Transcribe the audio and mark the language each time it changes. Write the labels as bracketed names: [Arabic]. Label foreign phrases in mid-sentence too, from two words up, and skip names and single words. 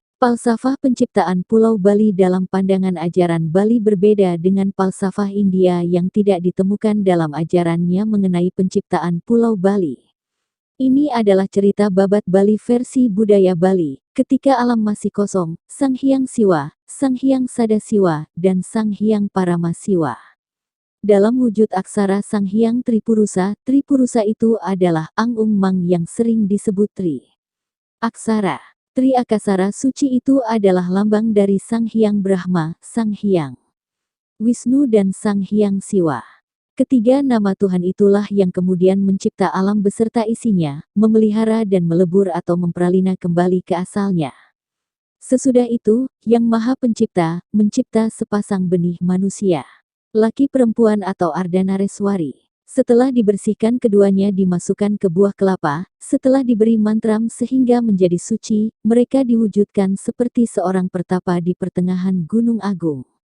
[Indonesian] Falsafah penciptaan Pulau Bali dalam pandangan ajaran Bali berbeda dengan falsafah India yang tidak ditemukan dalam ajarannya mengenai penciptaan Pulau Bali. Ini adalah cerita babat Bali versi budaya Bali. Ketika alam masih kosong, Sang Hyang Siwa, Sang Hyang Sadasiwa, dan Sang Hyang Paramasiwa. Dalam wujud aksara Sang Hyang Tripurusa, Tripurusa itu adalah Ang Ung Mang yang sering disebut Tri. Aksara Tri Akasara suci itu adalah lambang dari Sang Hyang Brahma, Sang Hyang Wisnu dan Sang Hyang Siwa. Ketiga nama Tuhan itulah yang kemudian mencipta alam beserta isinya, memelihara dan melebur atau memperalina kembali ke asalnya. Sesudah itu, Yang Maha Pencipta, mencipta sepasang benih manusia. Laki perempuan atau Ardhanareswari. Setelah dibersihkan keduanya dimasukkan ke buah kelapa, setelah diberi mantram sehingga menjadi suci, mereka diwujudkan seperti seorang pertapa di pertengahan Gunung Agung.